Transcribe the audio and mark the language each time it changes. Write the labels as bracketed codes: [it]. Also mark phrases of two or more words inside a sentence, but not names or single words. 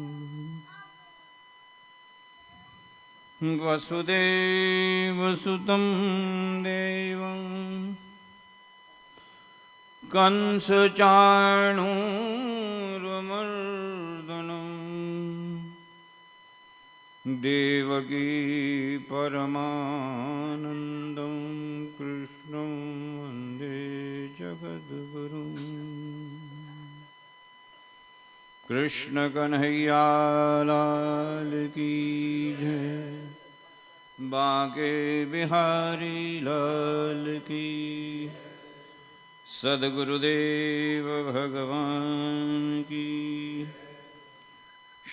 [sa] वसुदेवसुतं देवं कंसचाणूरमर्दनं देवकी परमानन्दं कृष्णं वन्दे जगद्गुरुं। [hi] कृष्ण कन्हैया लाल की जय, बांके बिहारी लाल की, सद्गुरुदेव भगवान की।